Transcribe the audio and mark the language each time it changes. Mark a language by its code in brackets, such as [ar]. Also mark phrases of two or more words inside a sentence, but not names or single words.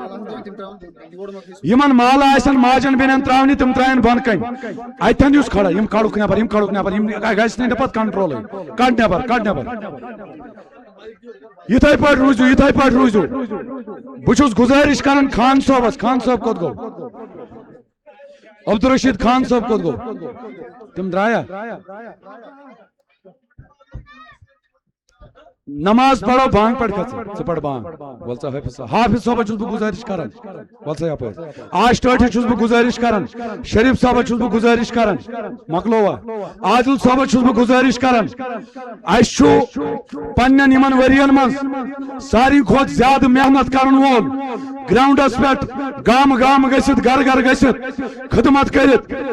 [ks] یِمن مال آسن ماجن بیٚنٮ۪ن تراونہِ تِم تراین بۄن کَنۍ اتٮ۪ن یُس کھڑا یِم کڑُکھ نٮ۪بر یِم کڑُکھ نٮ۪بر یِم گژھِ نہٕ پتہٕ کنٹرولٕے کڑ نٮ۪بر کڑ نٮ۪بر یِتھے پٲٹھۍ روٗزِو یِتھے پٲٹھۍ روٗزِو بہٕ چھُس گُزٲرِش کران خان صٲبس خان صٲب کوٚت گوٚو عبدالرشید خان صٲب کوٚت گوٚو تِم درٛایا نماز پڑھو بانگ پڑھ ژٕ پڑھ بانگ ول سا حافظ صٲبس چھُس بہٕ گُزٲرِش کران ول سا یپٲرۍ آش ٹٲٹھِس چھُس بہٕ گُزٲرِش کران شریف صٲبس چھُس بہٕ گُزٲرِش کران مکلووا عادل صٲبس چھُس بہٕ گُزٲرِش کران اَسہِ چھُ پننٮ۪ن یِمن ؤرین منٛز ساروی کھۄتہٕ زیادٕ محنت کرن وول گراؤنڈس پٮ۪ٹھ گامہٕ گامہٕ گٔژھِتھ گرٕ گرٕ گٔژھِتھ خدمت کٔرِتھ